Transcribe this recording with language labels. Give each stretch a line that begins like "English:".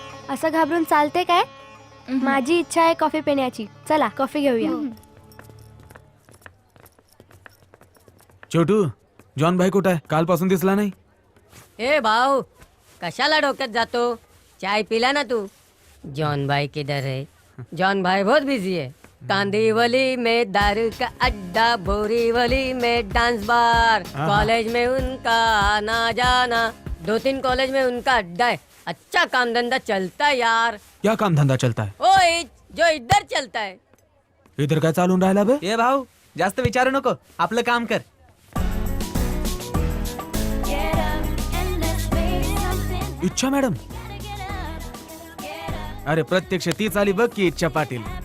Marathi: असं घाबरून चालते काय? माझी इच्छा आहे कॉफी पिण्याची. चला कॉफी घेऊया. छोटू जॉन भाई कुठं आहे? कालपासून दिसला नाही. ए भाऊ कशाला डोक्यात जातो?
Hindi: चाय पिला ना तू? जॉन भाई किधर है? जॉन भाई बहुत बिजी है. कांदीवली में दारू का अड्डा, बोरीवली में डांस बार, कॉलेज में उनका आना जाना, 2-3 कॉलेज में उनका अड्डा है. अच्छा काम धंधा चलता है यार. क्या काम धंदा चलता है? ओ जो इधर चलता है.
Marathi: इधर काय चालून राहिला बे? ए भाऊ जास्त विचारू नको आपलं काम कर. इच्छा मॅडम. अरे प्रत्यक्ष तीच आली बघ की इच्छा पाटील.